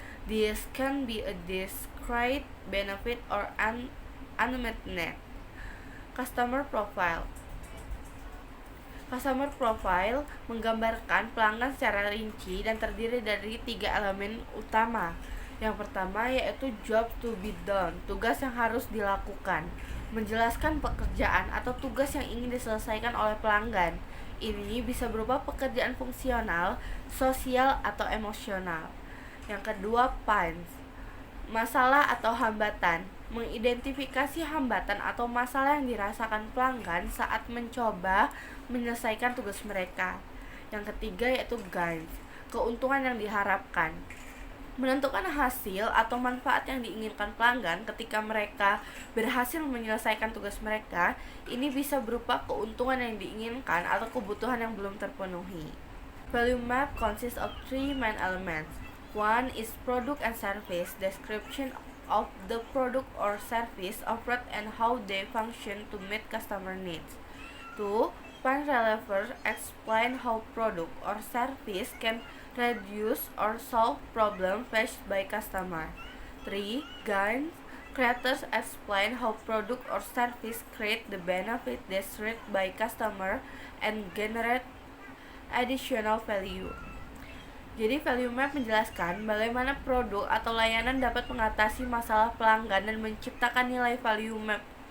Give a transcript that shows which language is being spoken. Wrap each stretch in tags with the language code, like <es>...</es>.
<en>This can be a discrete benefit or unmet need. Customer profile.</en> <id>Customer profile menggambarkan pelanggan secara rinci dan terdiri dari tiga elemen utama. Yang pertama yaitu job to be done, tugas yang harus dilakukan, menjelaskan pekerjaan atau tugas yang ingin diselesaikan oleh pelanggan. Ini bisa berupa pekerjaan fungsional, sosial, atau emosional. Yang kedua, pains, masalah atau hambatan, mengidentifikasi hambatan atau masalah yang dirasakan pelanggan saat mencoba menyelesaikan tugas mereka. Yang ketiga yaitu gains, keuntungan yang diharapkan, menentukan hasil atau manfaat yang diinginkan pelanggan ketika mereka berhasil menyelesaikan tugas mereka. Ini bisa berupa keuntungan yang diinginkan atau kebutuhan yang belum terpenuhi.</id> <en>Value map consists of three main elements. One is product and service, description of the product or service offered and how they function to meet customer needs. 2. Find relevance, explain how product or service can reduce or solve problem faced by customer. 3. Gains, creators explain how product or service create the benefit desired by customer and generate additional value.</en> <id>Jadi value map menjelaskan bagaimana produk atau layanan dapat mengatasi masalah pelanggan dan menciptakan nilai value map.</id>